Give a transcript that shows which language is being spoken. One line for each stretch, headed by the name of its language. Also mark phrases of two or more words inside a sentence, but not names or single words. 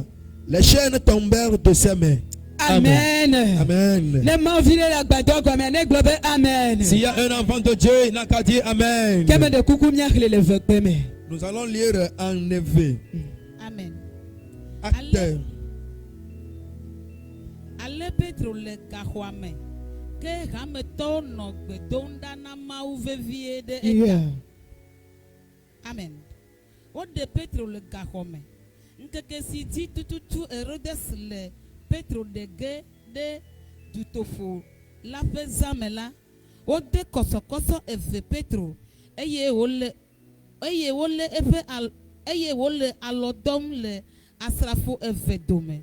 French: Les chaînes tombèrent de ses mains. Amen. Amen. Amen. S'il y a un enfant de Dieu, il n'a qu'à dire Amen. Nous allons lire en Évé. Amen. Acte.
Ewe: Ale Petro le gaxɔame ke hametɔwo nɔ gbe dom ɖa na Mawu vevie ɖe eta. Amen. Woɖe Petro le gaxɔme. Ŋkeke si dzi tututu Herodes le Petro ɖe ge ɖe dutoƒo la ƒe zãme la, wode kɔsɔkɔsɔ eve Petro eye wole alɔ dɔm le asrafo eve dome.